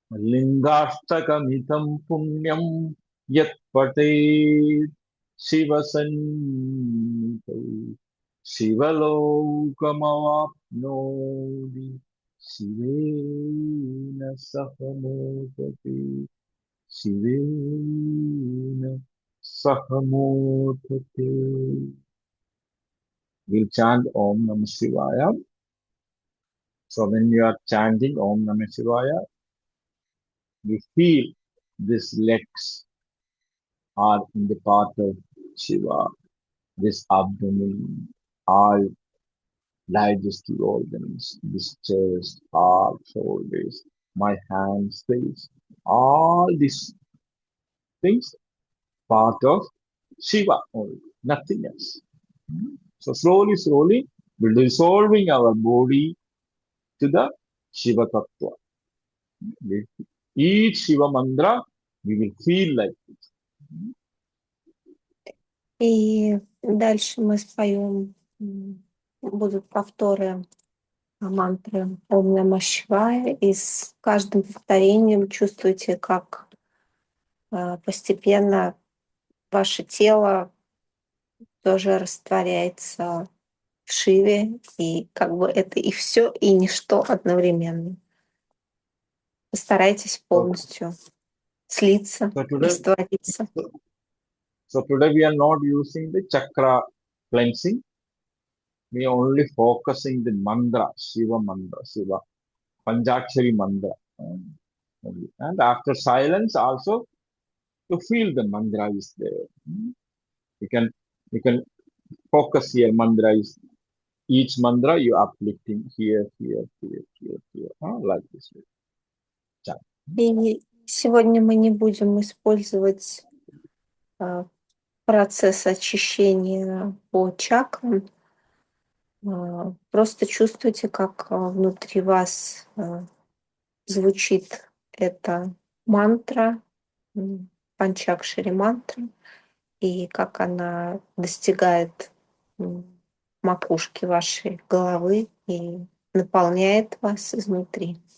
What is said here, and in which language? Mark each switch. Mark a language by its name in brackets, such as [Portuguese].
[Sanskrit] लिङ्गाष्टकमिदं पुण्यं यत् पठेत् शिवसन्निधौ शिवलोकमवाप्नोति शिवेन सह मोदते शिवेन सह मोदते. [English] We'll chant Om Namah Shivaya. So when you are chanting Om Namah Shivaya, we feel these legs are in the path of Shiva, this abdomen, all digestive organs, this chest, heart, shoulders, my hands, face, all these things part of Shiva only, nothing else. So slowly, slowly, we're dissolving our body to the Shiva Tattva. With each Shiva mantra, we will feel like this. [Russian] И дальше мы споем, будут повторы мантры Ом Нама Шивая, и с каждым повторением чувствуйте, как постепенно ваше тело тоже растворяется в Шиве, и как бы это и все, и ничто одновременно. Постарайтесь полностью слиться, [English] So today, [Russian] раствориться. [English] so today we are not using the chakra cleansing. We are only focusing the mantra, Shiva mantra, Shiva Panchakshari mantra. Only. And after silence also, to feel the mantra is there. You can you can focus here. Mantra is each mantra you uplifting here, here, here, here, here, like this. Chant. [Russian] И сегодня мы не будем использовать процесс очищения по чакрам. Просто чувствуйте, как внутри вас звучит эта мантра, панчакшари мантра, и как она достигает макушки вашей головы и наполняет вас изнутри.